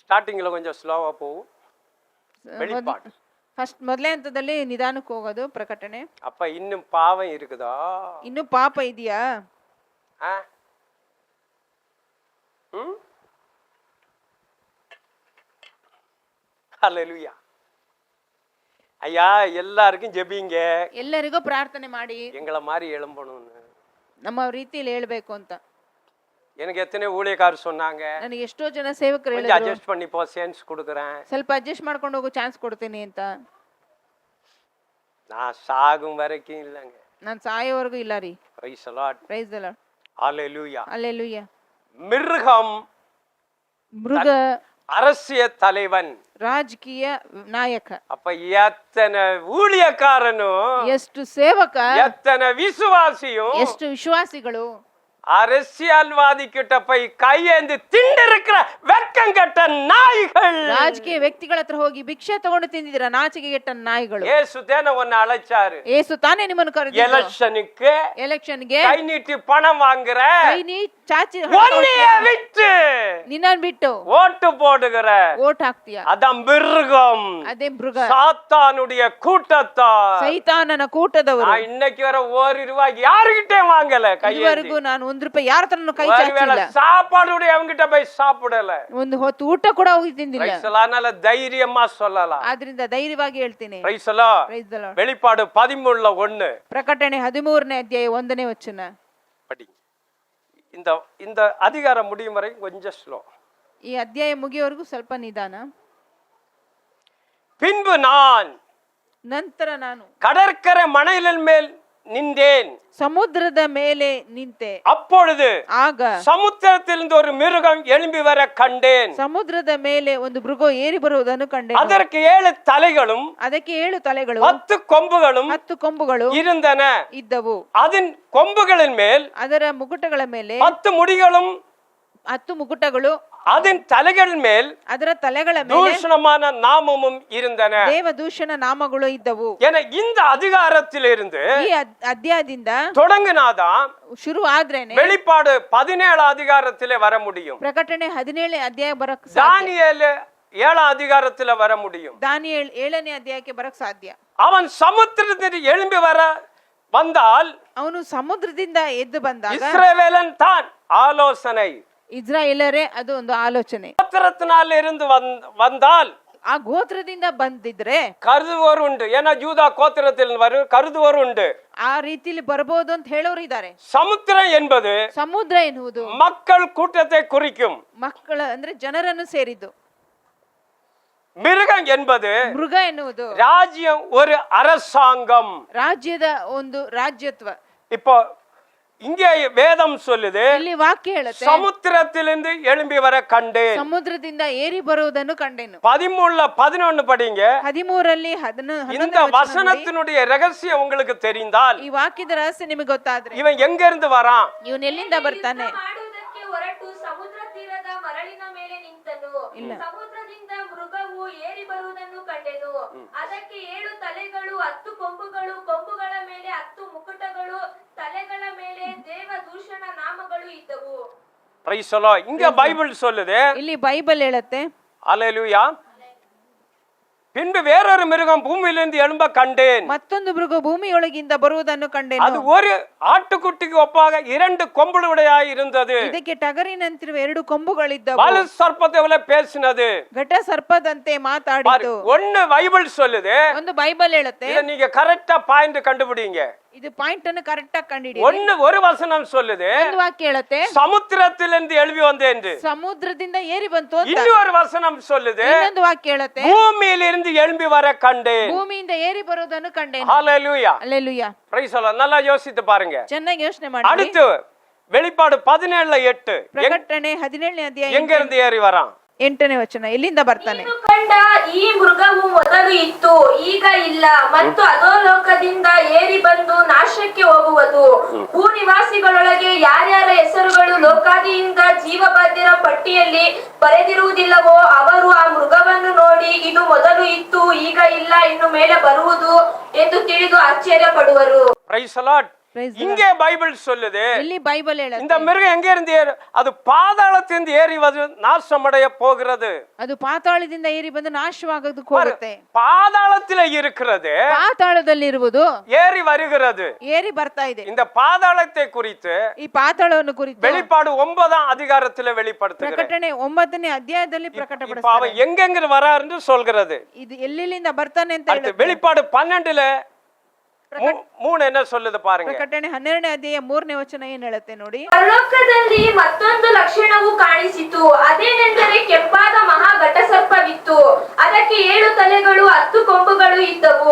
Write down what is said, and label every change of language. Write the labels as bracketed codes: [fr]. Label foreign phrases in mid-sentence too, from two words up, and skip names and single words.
[ta] ஸ்டார்டிங்ல கொஞ்சம் ஸ்லோவா போகும். வெளிப்பாடு [kn] ಫಸ್ಟ್ ಮೊದಲೇ ಹಂತದಲ್ಲಿ ನಿಧಾನಕ್ಕೆ ಹೋಗೋದು ಪ್ರಕಟಣೆ. [ta] அப்ப இன்னும் பாவம் இருக்குதா? [kn] ಇನ್ನು ಪಾಪ ಇದೆಯಾ? [ta] ஹல்லேலூயா. ஐயா எல்லாருக்கும் ஜெபிங்க, [kn] ಎಲ್ಲರಿಗೂ ಪ್ರಾರ್ಥನೆ ಮಾಡಿ [ta] எங்களை மாதிரி எழும்பணும்னு. [kn] ನಮ್ಮ ರೀತಿಯಲ್ಲಿ ಹೇಳ್ಬೇಕು ಅಂತ [ta] எனக்கு எத்தனை ஊழியக்காரர் சொன்னாங்க. [kn] ನನಗೆ ಎಷ್ಟೋ ಜನ ಸೇವಕರು [ta] கொஞ்சம் [kn] ಹೇಳಿದ್ರು, [ta] அட்ஜஸ்ட் பண்ணி போ, சான்ஸ் கொடுக்குறேன், [kn] ಸ್ವಲ್ಪ ಅಡ್ಜಸ್ಟ್ ಮಾಡ್ಕೊಂಡು ಹೋಗೋ ಚಾನ್ಸ್ ಕೊಡ್ತೀನಿ ಅಂತ. [ta] நான் சாகும் வரைக்கும் இல்லைங்க. [kn] ನಾನು ಸಾಯೋವರೆಗೂ ಇಲ್ಲ ರೀ. [en] Praise the Lord. Praise the Lord. [ta] ஹல்லேலூயா. [kn] ಹಲ್ಲೆಲೂಯಾ. [ta] மிருகம் [kn] ಮೃಗ [ta] அரசியல் தலைவன், [kn] ರಾಜಕೀಯ ನಾಯಕ. [ta] அப்ப எத்தனை ஊழியக்காரனும் [kn] ಎಷ್ಟು ಸೇವಕ, [ta] எத்தனை விசுவாசியும் [kn] ಎಷ್ಟು ವಿಶ್ವಾಸಿಗಳು [ta] அரசியல்வாதி கிட்ட போய் கையேந்து திண்டிருக்கிற வெட்கம் கெட்ட நாய்கள். [kn] ರಾಜಕೀಯ ವ್ಯಕ್ತಿಗಳ ಹತ್ರ ಹೋಗಿ ಭಿಕ್ಷೆ ತಗೊಂಡು ತಿಂದಿದ್ದೀರಾ, ನಾಚಿಕೆಗೆಟ್ಟ ನಾಯಿಗಳು. [ta] இயேசு தான உன்னை அழைச்சாரு. [kn] ಯೇಸು ತಾನೇ ನಿಮ್ಮನ್ನು ಕರೆದಿದ್ದು. [ta] எலெக்ஷனுக்கு [kn] ಎಲೆಕ್ಷನ್ಗೆ [ta] கை நீட்டி பணம் வாங்குற, [kn] ಕೈ ನೀ ಚಾಚಿ [ta] ஒன்னைய விட்டு [kn] ನಿನ್ನನ್ ಬಿಟ್ಟು [ta] ஓட்டு போடுகிற [kn] ಓಟ್ ಹಾಕ್ತೀಯ. [ta] அதான் மிருகம், [kn] ಅದೇ ಮೃಗ, [ta] சாத்தானுடைய கூட்டத்தார். [kn] ಸೈತಾನನ ಕೂಟದವರು. [ta] நான் இன்னைக்கு வர ₹1 யாருகிட்டே வாங்கல, [kn] ಇದುವರೆಗೂ ನಾನು ₹1 ಯಾರ ಹತ್ರನೂ ಕೈ [ta] ஒருவேளை [kn] ಚಾಚಿಲ್ಲ. [ta] சாப்பாடு அவங்கிட்ட போய் சாப்பிடல. [kn] ಒಂದು ಹೊತ್ತು ಊಟ ಕೂಡ ಹೋಗಿ ತಿಂದಿಲ್ಲ. [ta] அதனால தைரியமா சொல்லலாம். [kn] ಆದ್ರಿಂದ ಧೈರ್ಯವಾಗಿ ಹೇಳ್ತೀನಿ. [en] Praise the Lord. Praise the Lord. [ta] வெளிப்பாடு 13:1 [kn] ಪ್ರಕಟಣೆ 13ನೇ ಅಧ್ಯಾಯ 1ನೇ ವಚನ [ta] படி. இந்த அதிகாரம் முடியும் வரை கொஞ்சம் ஸ்லோ. [kn] ಈ ಅಧ್ಯಾಯ ಮುಗಿಯೋವರೆಗೂ ಸ್ವಲ್ಪ ನಿಧಾನ. [ta] பின்பு நான் [kn] ನಂತರ ನಾನು [ta] கடற்கரை மணலின் மேல் நின்றேன், [kn] ಸಮುದ್ರದ ಮೇಲೆ ನಿಂತೆ. [ta] அப்பொழுது [kn] ಆಗ [ta] சமுத்திரத்திலிருந்து ஒரு மிருகம் எழும்பி வர கண்டேன். [kn] ಸಮುದ್ರದ ಮೇಲೆ ಒಂದು ಮೃಗ ಏರಿ ಬರುವುದನ್ನು ಕಂಡೆನು. [ta] அதற்கு 7 தலைகளும் [kn] ಅದಕ್ಕೆ 7 ತಲೆಗಳು [ta] 10 கொம்புகளும் [kn] 10 ಕೊಂಬುಗಳು [ta] இருந்தன. [kn] ಇದ್ದವು. [ta] அதன் கொம்புகளின் மேல் [kn] ಅದರ ಮುಕುಟಗಳ ಮೇಲೆ [ta] 10 முடிகளும் [kn] 10 ಮುಕುಟಗಳು, [ta] அதன் தலைகள் மேல் [kn] ಅದರ ತಲೆಗಳ ಮೇಲೆ [ta] தூஷணமான நாமமும் இருந்தன. [kn] ದೇವದೂಷಣ ನಾಮಗಳು ಇದ್ದವು. [ta] என இந்த அதிகாரத்திலிருந்து [kn] ಈ ಅಧ್ಯಾಯದಿಂದ [ta] தொடங்கினாதான் [kn] ಶುರು ಆದ್ರೇನೆ [ta] வெளிப்பாடு 17 அதிகாரத்திலே வர முடியும். [kn] ಪ್ರಕಟಣೆ 17ನೇ ಅಧ್ಯಾಯ ಬರಕ್ ಸಾಧ್ಯ. [ta] தானியேல் 7 அதிகாரத்திலே வர முடியும். [kn] ದಾನಿಯೇಲ್ 7ನೇ ಅಧ್ಯಾಯಕ್ಕೆ ಬರಕ್ ಸಾಧ್ಯ. [ta] அவன் சமுத்திரத்தில் எழும்பி வந்தால் [kn] ಅವನು ಸಮುದ್ರದಿಂದ ಎದ್ದು ಬಂದಾಗ [ta] இஸ்ரவேலன் தான் ஆலோசனை. [kn] ಇಸ್ರಾಯೇಲರೇ ಅದು ಒಂದು ಆಲೋಚನೆ. [ta] கோத்திரத்தினால் இருந்து வந்தால் [kn] ಆ ಗೋತ್ರದಿಂದ ಬಂದಿದ್ರೆ [ta] கருதுவோர் உண்டு. ஏன்னா யூதா கோத்திரத்தில் கருதுவோர் உண்டு. [kn] ಆ ರೀತಿಲಿ ಬರಬಹುದು ಅಂತ ಹೇಳೋರು ಇದ್ದಾರೆ. [ta] சமுத்திரம் என்பது [kn] ಸಮುದ್ರ ಎನ್ನುವುದು [ta] மக்கள் கூட்டத்தை குறிக்கும். [kn] ಮಕ್ಕಳ ಅಂದ್ರೆ ಜನರನ್ನು ಸೇರಿದ್ದು. [ta] மிருகம் என்பது [kn] ಮೃಗ ಎನ್ನುವುದು [ta] ராஜ்யம், ஒரு அரசாங்கம், [kn] ರಾಜ್ಯದ ಒಂದು ರಾಜ್ಯತ್ವ. [ta] இப்போ இங்கே வேதம் சொல்லுது, [kn] ಇಲ್ಲಿ ವಾಕ್ಯ ಹೇಳುತ್ತೆ [ta] சமுத்திரத்திலிருந்து எழும்பி வர கண்டேன். [kn] ಸಮುದ್ರದಿಂದ ಏರಿ ಬರುವುದನ್ನು ಕಂಡೆನು. [ta] 13:11 படிங்க. [kn] 13ರಲ್ಲಿ [ta] இந்த வசனத்தினுடைய ரகசியம் உங்களுக்கு தெரிந்தால், [kn] ಈ ವಾಕ್ಯದ ರಹಸ್ಯ ನಿಮಗೆ ಗೊತ್ತಾದ್ರೆ [ta] இவன் எங்க இருந்து வரான், [kn] ಇವನ್ ಎಲ್ಲಿಂದ ಬರ್ತಾನೆ, ಮಾಡುವುದಕ್ಕೆ ಹೊರಟು ಸಮುದ್ರ ತೀರದ ಮರಳಿನ ಮೇಲೆ ನಿಂತನು. ಸಮುದ್ರದಿಂದ ಮೃಗವು ಏರಿ ಬರುವುದನ್ನು ಕಂಡೆನು. ಅದಕ್ಕೆ 7 ತಲೆಗಳು 10 ಕೊಂಬುಗಳು, ಕೊಂಬುಗಳ ಮೇಲೆ 10 ಮುಕುಟಗಳು, ತಲೆಗಳ ಮೇಲೆ ದೇವದೂಷಣ ನಾಮಗಳು ಇದ್ದವು. [en] Praise the Lord. [ta] இங்க பைபிள் சொல்லுது, [kn] ಇಲ್ಲಿ ಬೈಬಲ್ ಹೇಳುತ್ತೆ [ta] ஹல்லேலூயா, பின்பு வேறொரு மிருகம் பூமியிலிருந்து எழும்ப கண்டேன். [kn] ಮತ್ತೊಂದು ಮೃಗ ಭೂಮಿಯೊಳಗಿಂದ ಬರುವುದನ್ನು ಕಂಡೆನು. [ta] அது ஒரு ஆட்டுக்குட்டிக்கு ஒப்பாக 2 கொம்புடையதாய் இருந்தது. [kn] ಇದಕ್ಕೆ ಟಗರಿನಂತಿರುವ 2 ಕೊಂಬುಗಳಿದ್ದವು. [ta] வலு சர்ப்பத்தை போல பேசினது. [kn] ಘಟ ಸರ್ಪದಂತೆ ಮಾತಾಡಿತು. [ta] ஒன்னு பைபிள் சொல்லுது, [kn] ಒಂದು ಬೈಬಲ್ ಹೇಳುತ್ತೆ. [ta] இத நீங்க கரெக்ட்டா பாயிண்ட் கண்டுபிடிங்க. [kn] ಇದು ಪಾಯಿಂಟ್ ಅನ್ನು ಕರೆಕ್ಟ್ ಆಗಿ ಕಂಡುಹಿಡಿಯಿರಿ. [ta] ஒரு வசனம் சொல்லுது, [kn] ಒಂದು ವಾಕ್ಯ ಹೇಳುತ್ತೆ [ta] சமுத்திரத்திலிருந்து எழும்பி வந்தேன் என்று. [kn] ಸಮುದ್ರದಿಂದ ಏರಿ ಬಂತು ಅಂತ. [ta] இன்னொரு வசனம் சொல்லுது, [kn] ಇನ್ನೊಂದು ವಾಕ್ಯ ಹೇಳುತ್ತೆ [ta] பூமியிலிருந்து எழும்பி வர கண்டேன். [kn] ಭೂಮಿಯಿಂದ ಏರಿ ಬರುವುದನ್ನು ಕಂಡೆನು. [ta] ஹல்லேலூயா. [kn] ಹಲ್ಲೆಲೂಯಾ. [en] Praise the Lord. [ta] நல்லா யோசித்து பாருங்க. [kn] ಚೆನ್ನಾಗಿ ಯೋಚನೆ ಮಾಡಿ. [ta] அடுத்து வெளிப்பாடு 17:8 [kn] ಪ್ರಕಟಣೆ 17ನೇ ಅಧ್ಯಾಯ [ta] எங்க இருந்து ஏறி வரான்? [kn] 8ನೇ ವಚನ ಎಲ್ಲಿಂದ ಬರ್ತಾನೆ. ನೀನು ಕಂಡ ಈ ಮೃಗವು ಮೊದಲು ಇತ್ತು, ಈಗ ಇಲ್ಲ, ಮತ್ತು ಅಧೋಲೋಕದಿಂದ ಏರಿ ಬಂದು ನಾಶಕ್ಕೆ ಹೋಗುವುದು. ಭೂನಿವಾಸಿಗಳೊಳಗೆ ಯಾರ್ಯಾರ ಹೆಸರುಗಳು ಲೋಕಾದಿಯಿಂದ ಜೀವಬಾಧ್ಯರ ಪಟ್ಟಿಯಲ್ಲಿ ಬರೆದಿರುವುದಿಲ್ಲವೋ ಅವರು ಆ ಮೃಗವನ್ನು ನೋಡಿ ಇದು ಮೊದಲು ಇತ್ತು, ಈಗ ಇಲ್ಲ, ಇನ್ನು ಮೇಲೆ ಬರುವುದು ಎಂದು ತಿಳಿದು ಆಶ್ಚರ್ಯ ಪಡುವರು. [en] Praise the Lord. Praise the [ta] இங்கே பைபிள் சொல்லுது [kn] ಇಲ್ಲಿ ಬೈಬಲ್ [ta] இந்த [kn] ಹೇಳುತ್ತೆ [ta] மிருகம் எங்க இருந்து அது பாதாளத்திலிருந்து ஏறி நாசமடைய போகிறது. [kn] ಅದು ಪಾತಾಳದಿಂದ ಏರಿ ಬಂದು ನಾಶವಾಗೋದಕ್ಕೆ ಹೋಗುತ್ತೆ. [ta] பாதாளத்திலே இருக்கிறது, [kn] ಪಾತಾಳದಲ್ಲಿರುವುದು [ta] ஏறி வருகிறது. [kn] ಏರಿ ಬರ್ತಾ ಇದೆ. [ta] இந்த பாதாளத்தை குறித்து [kn] ಈ ಪಾತಾಳವನ್ನು ಕುರಿತು [ta] வெளிப்பாடு 9ஆம் அதிகாரத்திலே வெளிப்படுத்துகிறது. [kn] ಪ್ರಕಟಣೆ 9ನೇ ಅಧ್ಯಾಯದಲ್ಲಿ [ta] இப்ப [kn] ಪ್ರಕಟಪಡಿಸುತ್ತಾರೆ. [ta] அவன் எங்கெங்க வராருன்னு சொல்கிறது. [kn] ಇದು ಎಲ್ಲಿಂದ ಬರ್ತಾನೆ ಅಂತ [ta] அடுத்து [kn] ಹೇಳುತ್ತೆ. [ta] வெளிப்பாடு 12ல 3 என்ன சொல்லுது பாருங்க. [kn] ಪ್ರಕಟಣೆ 12ನೇ ಅಧ್ಯಾಯ 3ನೇ ವಚನ ಏನ್ ಹೇಳುತ್ತೆ ನೋಡಿ. ಪರಲೋಕದಲ್ಲಿ ಮತ್ತೊಂದು ಲಕ್ಷಣವು ಕಾಣಿಸಿತು. ಅದೇನೆಂದರೆ ಕೆಂಪಾದ ಮಹಾ ಘಟಸರ್ಪವಿತ್ತು. ಅದಕ್ಕೆ 7 ತಲೆಗಳು 10 ಕೊಂಬುಗಳು ಇದ್ದವು.